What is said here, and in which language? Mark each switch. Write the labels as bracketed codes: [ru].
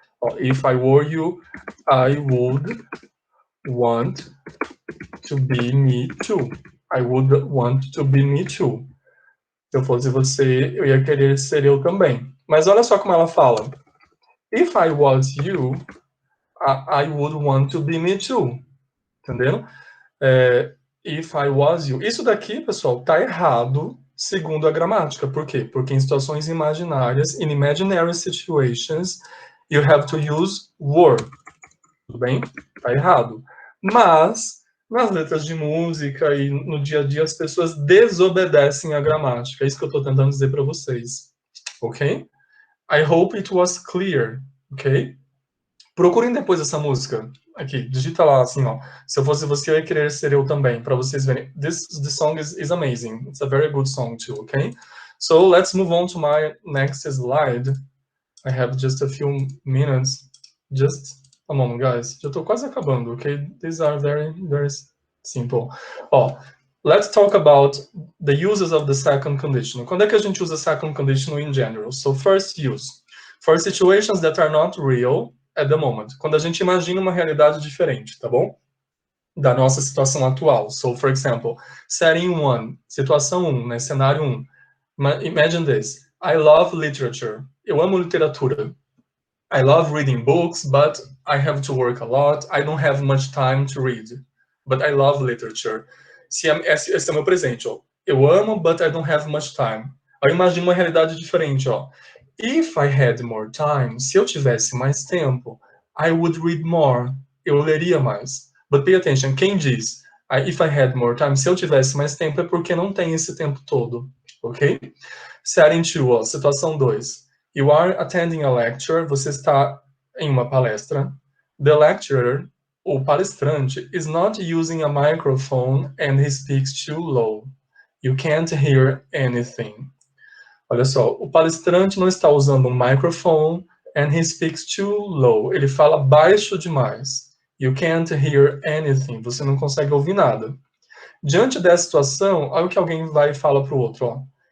[en] Ó, if I were you, I would want to be me too. I would want to be me too. [pt] Se eu fosse você, eu ia querer ser eu também. Mas olha só como ela fala. [en] If I was you, I would want to be me too. Entendeu? If I was you. [pt] Isso daqui, pessoal, tá errado segundo a gramática. Por quê? Porque em situações imaginárias, [en] in imaginary situations, you have to use were. [pt] Tudo bem? Tá errado. Mas, nas letras de música e no dia a dia, as pessoas desobedecem a gramática. É isso que eu estou tentando dizer para vocês. Ok? [en] I hope it was clear. [pt] Ok? Procurem depois essa música. Aqui, digita lá assim, ó. Se eu fosse você, eu ia querer ser eu também, para vocês verem. [en] This song is amazing. It's a very good song too, okay? So let's move on to my next slide. I have just a few minutes. Just a moment, guys. [pt] Já tô quase acabando, okay? [en] These are very, very simple. Ó, let's talk about the uses of the second conditional. [pt] Quando é que a gente usa second conditional in general? [en] So first use. For situations that are not real at the moment. [pt] Quando a gente imagina uma realidade diferente, tá bom? Da nossa situação atual. [en] So, for example, setting 1, [pt] situação 1, né? [en] Cenário 1. Imagine this. I love literature. [pt] Eu amo literatura. [en] I love reading books, but I have to work a lot. I don't have much time to read. But I love literature. [pt] Esse é o meu presente, ó. Eu amo, [en] but I don't have much time. [pt] Aí imagina uma realidade diferente, ó. [en] If I had more time, [pt] se eu tivesse mais tempo, [en] I would read more. [pt] Eu leria mais. But pay attention, quem diz [en] if I had more time, [pt] se eu tivesse mais tempo, é porque não tem esse tempo todo, ok? [en] Setting 2, ó, situação 2. You are attending a lecture, [pt] você está em uma palestra. [en] The lecturer, [pt] o palestrante, [en] is not using a microphone and he speaks too low. You can't hear anything. [pt] Olha só, o palestrante não está usando um microphone [en] and he speaks too low. [pt] Ele fala baixo demais. [en] You can't hear anything. [pt] Você não consegue ouvir nada. Diante dessa situação, olha o que alguém vai e fala para o outro.